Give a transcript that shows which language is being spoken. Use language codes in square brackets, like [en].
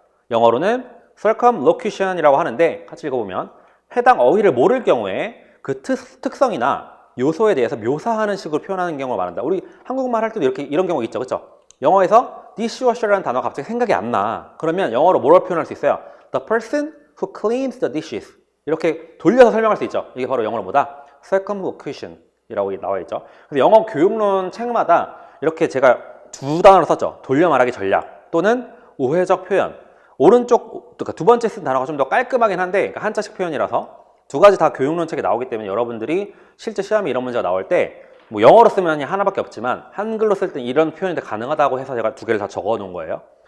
[ko] 영어로는 circumlocution이라고 하는데, 같이 읽어보면 해당 어휘를 모를 경우에 그 특성이나 요소에 대해서 묘사하는 식으로 표현하는 경우를 말한다. 우리 한국말 할 때도 이런 경우 있죠. 그렇죠? 영어에서 dishwasher라는 단어가 갑자기 생각이 안 나. 그러면 영어로 뭐라고 표현할 수 있어요? [en] The person who cleans the dishes. [ko] 이렇게 돌려서 설명할 수 있죠. 이게 바로 영어로 뭐다? circumlocution이라고 나와 있죠. 그래서 영어 교육론 책마다 이렇게 제가 두 단어로 썼죠. 돌려 말하기 전략 또는 우회적 표현. 오른쪽, 그러니까 두 번째 쓴 단어가 좀 더 깔끔하긴 한데, 그러니까 한자식 표현이라서 두 가지 다 교육론 책에 나오기 때문에 여러분들이 실제 시험에 이런 문제가 나올 때 뭐 영어로 쓰면 하나밖에 없지만 한글로 쓸 때 이런 표현이 가능하다고 해서 제가 두 개를 다 적어 놓은 거예요.